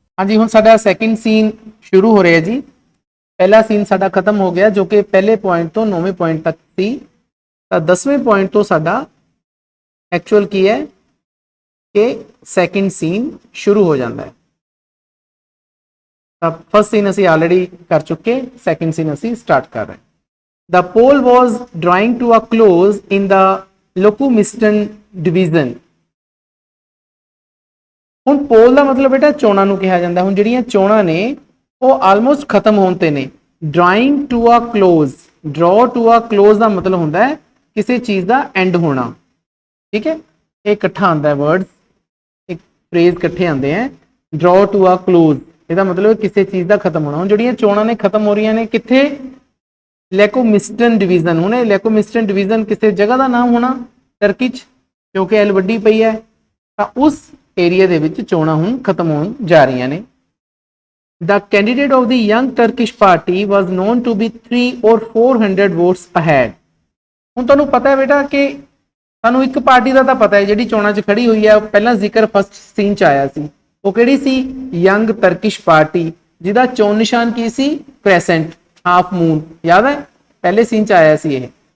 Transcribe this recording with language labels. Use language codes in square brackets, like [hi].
[pa] ਹਾਂਜੀ, ਹੁਣ ਸਾਡਾ ਸੈਕਿੰਡ ਸੀਨ ਸ਼ੁਰੂ ਹੋ ਰਿਹਾ ਜੀ। ਪਹਿਲਾ ਸੀਨ ਸਾਡਾ ਖਤਮ ਹੋ ਗਿਆ, ਜੋ ਕਿ ਪਹਿਲੇ ਪੁਆਇੰਟ ਤੋਂ 9ਵੇਂ ਪੁਆਇੰਟ ਤੱਕ ਸੀ। ਤਾਂ 10ਵੇਂ ਪੁਆਇੰਟ ਤੋਂ ਸਾਡਾ ਐਕਚੁਅਲ ਕੀ ਹੈ ਕਿ ਸੈਕਿੰਡ ਸੀਨ ਸ਼ੁਰੂ ਹੋ ਜਾਂਦਾ ਹੈ। ਤਾਂ ਫਸਟ ਸੀਨ ਅਸੀਂ ਆਲਰੇਡੀ ਕਰ ਚੁੱਕੇ, ਸੈਕਿੰਡ ਸੀਨ ਅਸੀਂ ਸਟਾਰਟ ਕਰ ਰਹੇ ਹਾਂ। [en] The poll was drawing to a close in the Locumiston division। [pa] ਹੁਣ ਪੋਲ ਦਾ ਮਤਲਬ ਬੇਟਾ ਚੋਣਾਂ ਨੂੰ ਕਿਹਾ ਜਾਂਦਾ। ਹੁਣ ਜਿਹੜੀਆਂ ਚੋਣਾਂ ਨੇ ਉਹ ਆਲਮੋਸਟ ਖਤਮ ਹੋਣ ਤੇ ਨੇ। [en] drawing to a close, [pa] ਡਰਾ ਟੂ ਅ ਕਲੋਜ਼ ਦਾ ਮਤਲਬ ਹੁੰਦਾ ਹੈ ਕਿਸੇ ਚੀਜ਼ ਦਾ ਐਂਡ ਹੋਣਾ। ਠੀਕ ਹੈ, ਇਹ ਇਕੱਠਾ ਆਉਂਦਾ ਹੈ ਵਰਡਸ, ਇੱਕ ਫਰੇਜ਼ ਇਕੱਠੇ ਆਉਂਦੇ ਹੈ। [en] draw to a close, [pa] ਇਹਦਾ ਮਤਲਬ ਕਿਸੇ ਚੀਜ਼ ਦਾ ਖਤਮ ਹੋਣਾ। ਹੁਣ ਜਿਹੜੀਆਂ ਚੋਣਾਂ ਨੇ ਖਤਮ ਹੋ ਰਹੀਆਂ ਨੇ ਕਿੱਥੇ? ਲੈਕੋਮਿਸਟਨ ਡਿਵੀਜ਼ਨ। ਹੁਣ ਇਹ ਲੈਕੋਮਿਸਟਨ ਡਿਵੀਜ਼ਨ ਕਿਸੇ ਜਗ੍ਹਾ ਦਾ ਨਾਮ ਹੋਣਾ ਟਰਕੀ 'ਚ, ਕਿਉਂਕਿ ਐਲ ਵੱਡੀ ਪਈ ਹੈ। ਤਾਂ ਉਸ ਏਰੀਆ ਦੇ ਵਿੱਚ ਚੋਣਾਂ ਹੁਣ ਖਤਮ ਹੋਣ ਜਾ ਰਹੀਆਂ ਨੇ। [en] The candidate of the Young Turkish Party was known to be 300 or 400 votes ahead। [pa] ਹੁਣ ਤੁਹਾਨੂੰ ਪਤਾ ਹੈ ਬੇਟਾ ਕਿ ਸਾਨੂੰ ਇੱਕ ਪਾਰਟੀ ਦਾ ਤਾਂ ਪਤਾ ਹੈ ਜਿਹੜੀ ਚੋਣਾਂ 'ਚ ਖੜੀ ਹੋਈ ਹੈ, ਪਹਿਲਾਂ ਜ਼ਿਕਰ ਫਸਟ ਸੀਨ 'ਚ ਆਇਆ ਸੀ। ਉਹ ਕਿਹੜੀ ਸੀ? ਯੰਗ ਤਰਕਿਸ਼ ਪਾਰਟੀ, ਜਿਹਦਾ ਚੋਣ ਨਿਸ਼ਾਨ ਕੀ ਸੀ? ਕ੍ਰੈਸੈਂਟ, ਹਾਫ ਮੂਨ। ਯਾਦ ਹੈ, ਪਹਿਲੇ ਸੀਨ 'ਚ ਆਇਆ ਸੀ ਇਹ।